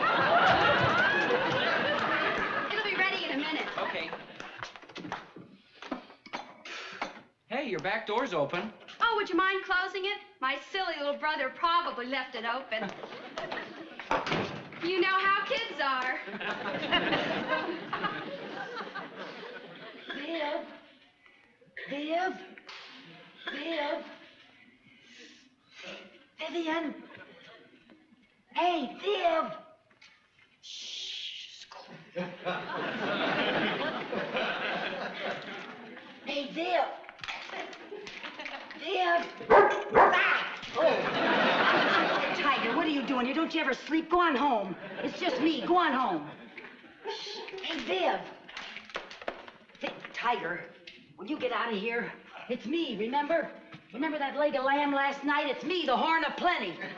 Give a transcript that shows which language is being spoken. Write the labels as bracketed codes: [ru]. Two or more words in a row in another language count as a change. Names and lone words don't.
[en] It'll be ready in a minute. Okay. Hey, your back door's open. Oh, would you mind closing it? My silly little brother probably left it open. You know how kids are. Viv. Viv. Viv. Vivian. Hey, Viv. Shh. Hey, Viv. Viv. Ah. Oh. Tiger, what are you doing here? Don't you ever sleep? Go on home. It's just me. Go on home. Hey, Viv. Tiger, will you get out of here? It's me, remember? Remember that leg of lamb last night? It's me, the horn of plenty.